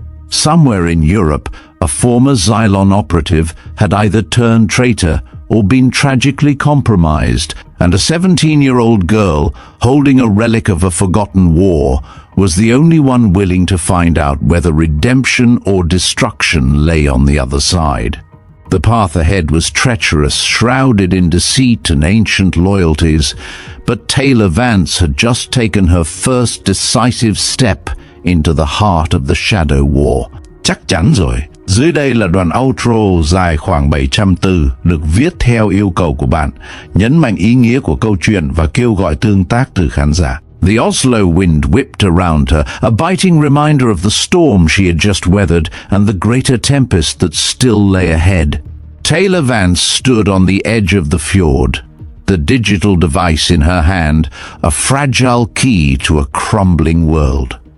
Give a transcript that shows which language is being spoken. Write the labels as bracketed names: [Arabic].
[English] Somewhere in Europe, a former Xylon operative had either turned traitor or been tragically compromised, and a 17-year-old girl, holding a relic of a forgotten war, was the only one willing to find out whether redemption or destruction lay on the other side. The path ahead was treacherous, shrouded in deceit and ancient loyalties, but Taylor Vance had just taken her first decisive step into the heart of the Shadow War. [Vietnamese] Chắc chắn rồi. Dưới đây là đoạn outro dài khoảng 700 từ, được viết theo yêu cầu của bạn, nhấn mạnh ý nghĩa của câu chuyện và kêu gọi tương tác từ khán giả. [English] The Oslo wind whipped around her, a biting reminder of the storm she had just weathered and the greater tempest that still lay ahead. Taylor Vance stood on the edge of the fjord, the digital device in her hand, a fragile key to a crumbling world.